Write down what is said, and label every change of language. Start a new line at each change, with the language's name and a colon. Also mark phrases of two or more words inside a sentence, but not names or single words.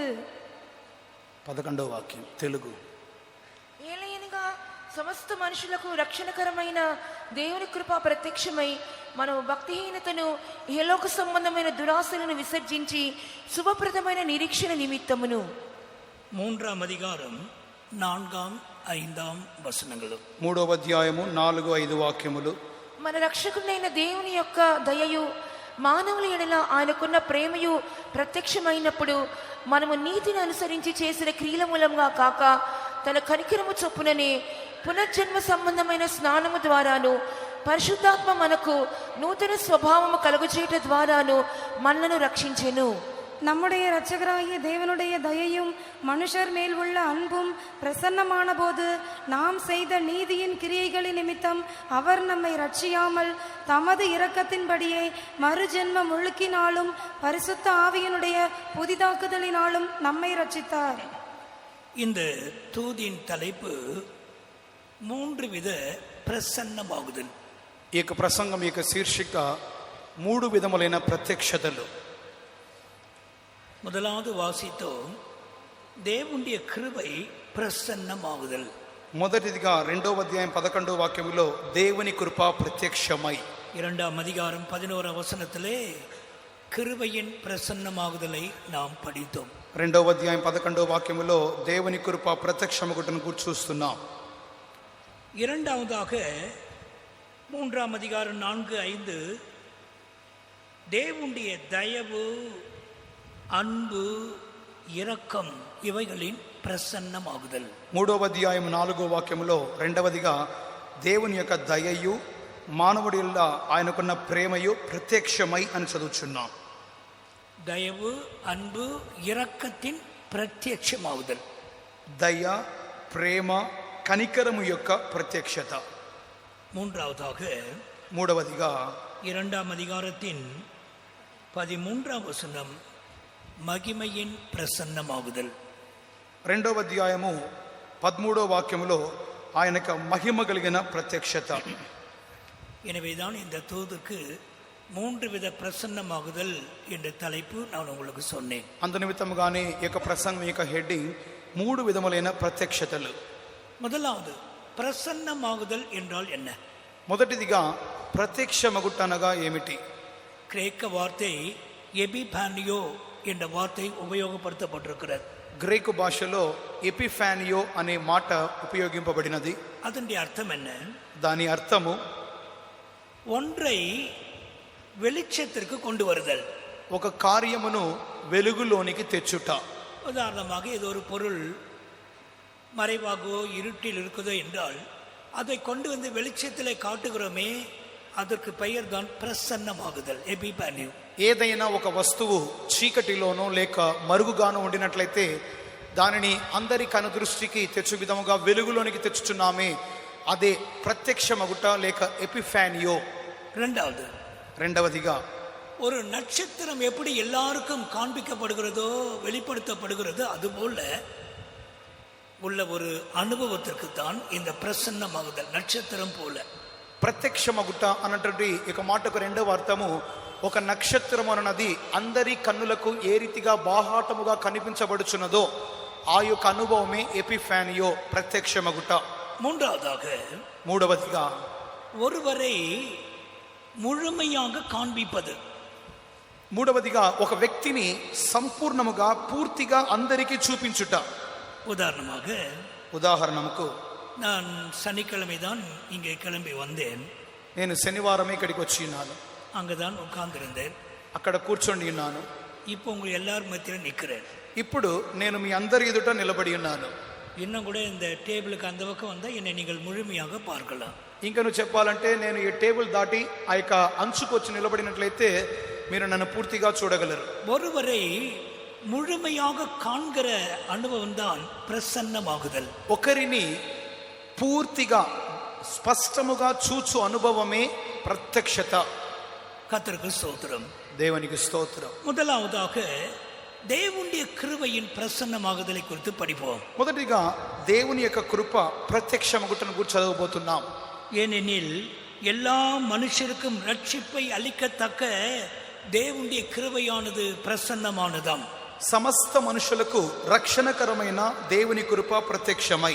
Telugu: 11వ వాక్యం తెలుగు. ఏలయనగా సమస్త మనుషులకు రక్షణకరమైన దేవుని కృప ప్రత్యక్షమై మనము భక్తిహీనతను ఇహలోక సంబంధమైన దురాశలను విసర్జించి శుభప్రదమైన నిరీక్షణ నిమిత్తమును
Tamil: 3ஆம் அதிகாரம் 4ஆம் 5ஆம் వచనములు.
Telugu: 3వ అధ్యాయము 4, 5 వాక్యములు. మన రక్షకుడైన దేవుని యొక్క దయయు మానవుల ఎడల ఆయనకున్న ప్రేమయు ప్రత్యక్షమైనప్పుడు మనము నీతిని అనుసరించి చేసిన క్రియల మూలంగా కాక తన కనికరము చొప్పుననే పునర్జన్మ సంబంధమైన స్నానము ద్వారాను పరిశుద్ధాత్మ మనకు నూతన స్వభావము కలుగజేయట ద్వారాను మనలను రక్షించెను.
Tamil: நம்முடைய இரட்சகராகிய தேவனுடைய தயையும் மனுஷர் மேல் உள்ள அன்பும் பிரசன்னமான போது நாம் செய்த நீதியின் கிரியைகளின் நிமித்தம் அவர் நம்மை ரட்சியாமல் தமது இரக்கத்தின்படியே மறுஜென்ம முழுக்கினாலும் பரிசுத்த ஆவியினுடைய புதிதாக்குதலினாலும் நம்மை ரட்சித்தார். இந்த தூதின் தலைப்பு 3 வித பிரசன்னமாகுதல்.
Telugu: ఈ యొక్క ప్రసంగం యొక్క శీర్షిక 3 విధములైన ప్రత్యక్షతలు.
Tamil: முதலாவது வாசித்தோம், தேவனின் கிருபை பிரசன்னமாகுதல்.
Telugu: మొదటిదిగా 2వ అధ్యాయం 11వ వాక్యములో దేవుని కృప ప్రత్యక్షమై.
Tamil: 2ஆம் அதிகாரம் 11ஆம் வசனத்திலே கிருபையின் பிரசன்னமாகுதலை நாம் படித்தோம்.
Telugu: 2వ అధ్యాయం 11వ వాక్యములో దేవుని కృప ప్రత్యక్షమగుటను గురించి చూస్తున్నాం.
Tamil: இரண்டாவதாக 3ஆம் அதிகாரம் 4, 5 தேவனுடைய தயவு, அன்பு, இரக்கம் இவைகளின் ప్రసన్నమాగుదల్.
Telugu: 3వ అధ్యాయం 4వ వాక్యములో రెండవదిగా దేవుని యొక్క దయయు మానవుడి వల్ల ఆయనకున్న ప్రేమయు ప్రత్యక్షమై అని చదువుచున్నాం.
Tamil: தயவு, அன்பு, இரக்கத்தின் ప్రత్యక్షமாகுதல்.
Telugu: దయ, ప్రేమ, కనికరము యొక్క ప్రత్యక్షత. మూడవదిగా
Tamil: 2ஆம் அதிகாரத்தின் 13ஆம் வசனம் மகிமையின் பிரசன்னமாகுதல்.
Telugu: 2వ అధ్యాయము 13వ వాక్యములో ఆయనకు మహిమ కలిగిన ప్రత్యక్షత.
Tamil: எனவேதான் இந்த தூதுக்கு மூன்று வித பிரசன்னமாகுதல் என்ற தலைப்பு நான் உங்களுக்கு சொன்னேன்.
Telugu: అందు నిమిత్తముగానే ఈ యొక్క ప్రసంగం యొక్క హెడ్డింగ్ 3 విధములైన ప్రత్యక్షతలు.
Tamil: முதலாவது பிரசன்னமாகுதல் என்றால் என்ன?
Telugu: మొదటిదిగా ప్రత్యక్షమగుట అనగా ఏమిటి?
Tamil: கிரேக்க வார்த்தை எபிபானியோ என்ற வார்த்தை உபயோகப்படுத்தப்பட்டிருக்கிறது.
Telugu: గ్రీకు భాషలో ఎపిఫానియో అనే మాట ఉపయోగింపబడినది.
Tamil: அதனுடைய அர்த்தம் என்ன?
Telugu: దాని అర్థము
Tamil: ஒன்றை வெளிச்சத்திற்கு கொண்டு வருதல்.
Telugu: ఒక కార్యమును వెలుగులోనికి తెచ్చుట.
Tamil: உதாரணமாக ஏதோ ஒரு பொருள் மறைவாகவோ இருட்டில் இருக்குதோ என்றால் அதை கொண்டு வந்து வெளிச்சத்திலே காட்டுகிறோமே, அதற்கு பெயர் தான் பிரசன்னமாகுதல், எபிபானியோ.
Telugu: ఏదైనా ఒక వస్తువు చీకటిలోనో లేక మరుగుగానో ఉండినట్లయితే దానిని అందరి కనుదృష్టికి తెచ్చు విధముగా వెలుగులోనికి తెచ్చుచున్నామే, అదే ప్రత్యక్షమగుట లేక ఎపిఫానియో. రెండవదిగా
Tamil: ஒரு நட்சத்திரம் எப்படி எல்லாருக்கும் காண்பிக்கப்படுகிறதோ வெளிப்படுத்தப்படுகிறதோ அதுபோல உள்ள ஒரு அனுபவத்திற்கு தான் இந்த பிரசன்னமாகுதல், நட்சத்திரம் போல.
Telugu: ప్రత్యక్షమగుట అన్నటువంటి ఒక మాటకు రెండవ అర్థము ఒక నక్షత్రం అన్నది అందరి కన్నులకు ఏ రీతిగా బాహాటముగా కనిపించబడుచున్నదో ఆ యొక్క అనుభవమే ఎపిఫానియో, ప్రత్యక్షమగుట. మూడవదిగా
Tamil: ஒருவரை முழுமையாக காண்பிப்பது.
Telugu: మూడవదిగా ఒక వ్యక్తిని సంపూర్ణముగా పూర్తిగా అందరికీ చూపించుట. ఉదాహరణకు
Tamil: நான் சனிக்கிழமை தான் இங்கே கிளம்பி வந்தேன்.
Telugu: నేను శనివారమే ఇక్కడికి వచ్చి ఉన్నాను.
Tamil: அங்கதான் உட்கார்ந்திருந்தேன்.
Telugu: అక్కడ కూర్చొని ఉన్నాను.
Tamil: இப்போ உங்க எல்லாரும் மத்தியில நிக்கிறேன்.
Telugu: ఇప్పుడు నేను మీ అందరి ఎదుట నిలబడి ఉన్నాను.
Tamil: இன்னும் கூட இந்த டேபிளுக்கு அந்த பக்கம் வந்தா என்னை நீங்கள் முழுமையாக பார்க்கலாம்.
Telugu: ఇంకా నువ్వు చెప్పాలంటే నేను ఈ టేబుల్ దాటి ఆ యొక్క అంచుకు వచ్చి నిలబడినట్లయితే మీరు నన్ను పూర్తిగా చూడగలరు.
Tamil: ஒருவரை முழுமையாக காண்கிற அனுபவம் தான் பிரசன்னமாகுதல்.
Telugu: ఒకరిని పూర్తిగా స్పష్టముగా చూచు అనుభవమే ప్రత్యక్షత.
Tamil: கர்த்தருக்கு ஸ்தோத்திரம்.
Telugu: దేవునికి స్తోత్రం.
Tamil: முதலாவதாக தேவனுடைய கிருபையின் பிரசன்னமாகுதலை குறித்து படிப்போம்.
Telugu: మొదటిగా దేవుని యొక్క కృప ప్రత్యక్షమగుటను గురించి చదవబోతున్నాం.
Tamil: ஏனெனில் எல்லா மனுஷருக்கும் ரட்சிப்பை அளிக்கத்தக்க தேவனுடைய கிருபையானது பிரசன்னமானதாம்.
Telugu: సమస్త మనుషులకు రక్షణకరమైన దేవుని కృప ప్రత్యక్షమై,